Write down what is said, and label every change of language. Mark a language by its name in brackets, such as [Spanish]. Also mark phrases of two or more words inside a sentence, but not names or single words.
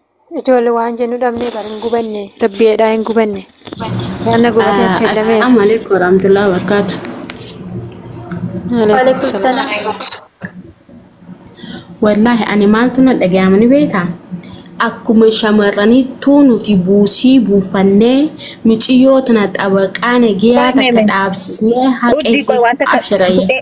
[Oromo] Ijoollee waan jennu dhabnee bara hin gubanne. Rabbiidhaa hin gubanne. Waan na gubatee fayyadamee. [Arabic] السلام عليكم ورحمة الله وبركاته. وعليكم السلام. [Oromo] Wallahi ani maaltu na dhaga'amani beektaa? Akkuma shamarraniittuu nuti buusii buufannee miiciyyoo tana xabaqaa nagiyaa takka dhaabsisnee haqeessi abshirayya.